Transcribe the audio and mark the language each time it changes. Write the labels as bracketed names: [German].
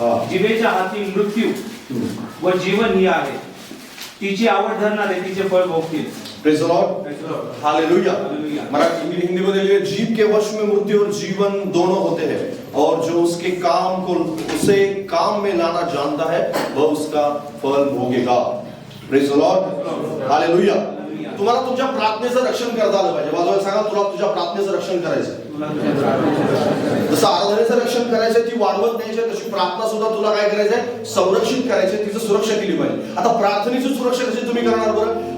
[Marathi] जिवेच्या हाती मृत्यू व जीवन ही आहे, तिची आवड धरणारे तिचे फळ भोगतील. [English] Praise the lord. Hallelujah. [Hindi] Marathi Hindi में लिखा है, जीव के वश में मृत्यु और जीवन दोनों होते हैं, और जो उसके उसे काम में लाना जानता है वह उसका फल भोगेगा. [English] Praise the lord. Hallelujah. [Marathi] तुम्हाला तुमच्या प्रार्थनेचं रक्षण करता आलं पाहिजे. बाजूला सांगा, तुला तुझ्या प्रार्थनेचं रक्षण करायचं. जसं आराधनेचं रक्षण करायचंय, ती वाढवत न्यायची, तशी प्रार्थना सुद्धा तुला काय करायचंय? संरक्षित करायचंय, तिचं सुरक्षा केली पाहिजे. आता प्रार्थनेची सुरक्षा कशी तुम्ही करणार बरं?